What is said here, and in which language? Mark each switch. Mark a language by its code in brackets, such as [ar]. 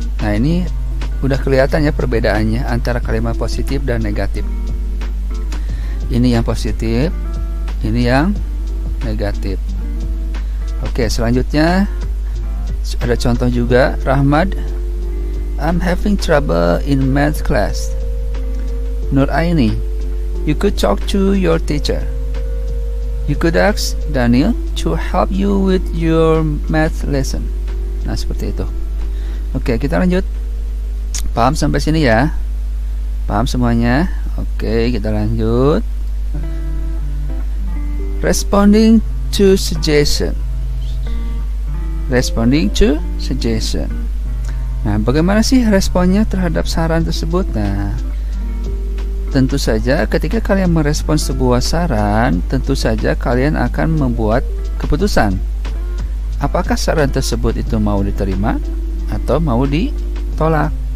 [id] Nah ini udah kelihatan ya perbedaannya antara kalimat positif dan negatif. Ini yang positif, ini yang negatif. Oke, selanjutnya ada contoh juga. [en] Rahmat, I'm having trouble in math class. Nur Aini, you could talk to your teacher. You could ask Daniel to help you with your math lesson. [id] Nah, seperti itu. Oke, kita lanjut. Paham sampai sini ya? Paham semuanya? Oke, kita lanjut. [en] Responding to suggestion. Responding to suggestion. [id] Nah, bagaimana sih responnya terhadap saran tersebut? Nah, tentu saja ketika kalian merespon sebuah saran, tentu saja kalian akan membuat keputusan. Apakah saran tersebut itu mau diterima atau mau ditolak?